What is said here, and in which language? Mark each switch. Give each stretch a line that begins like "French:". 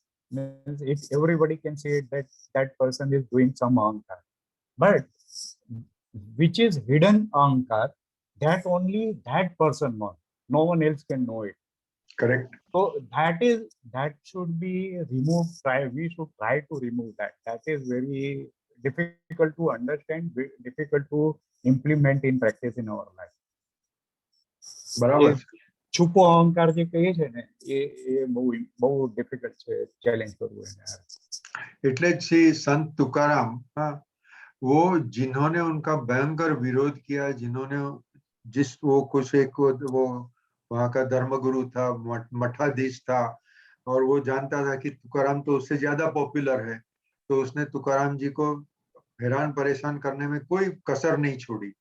English: Means if everybody can say that that person is doing some ahankar, but which is hidden ahankar, that only that person knows, no one else can know it. Correct. So that should be removed. We should try to remove that. That is very difficult to understand, difficult to implement in practice in our life.
Gujarati: બરાબર. છુપો અહંકાર જે કહીએ છે ને એ બહુ difficult છે challenge કરવું એને. એટલે જ શ્રી સંત
Hindi: तुकाराम, हाँ, वो जिन्होंने उनका भयंकर विरोध किया, जिन्होंने वो कुछ एक वो वहाँ का धर्मगुरु था, मठाधीश था, और वो जानता था कि तुकाराम तो उससे ज्यादा पॉपुलर है, तो उसने तुकाराम जी को हैरान परेशान करने में कोई कसर नहीं छोड़ी।